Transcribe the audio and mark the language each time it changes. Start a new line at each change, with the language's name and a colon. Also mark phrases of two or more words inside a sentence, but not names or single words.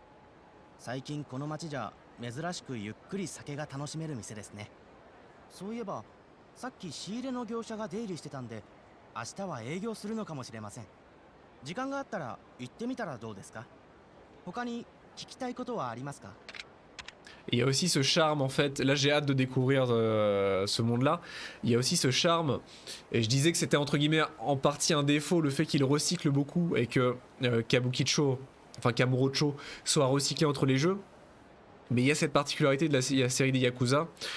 Japanese: 最近この町じゃ珍しくゆっくり酒が楽しめる店ですね。そういえばさっき仕入れの業者が出入りしてたんで、明日は営業するのかもしれません。時間があったら行ってみたらどうですか？他に聞きたいことはありますか？
French: Il y a aussi ce charme en fait, là j'ai hâte de découvrir ce monde là, il y a aussi ce charme, et je disais que c'était entre guillemets en partie un défaut le fait qu'il recycle beaucoup et que Kabukicho, enfin Kamurocho soit recyclé entre les jeux, mais il y a cette particularité de la série des Yakuza,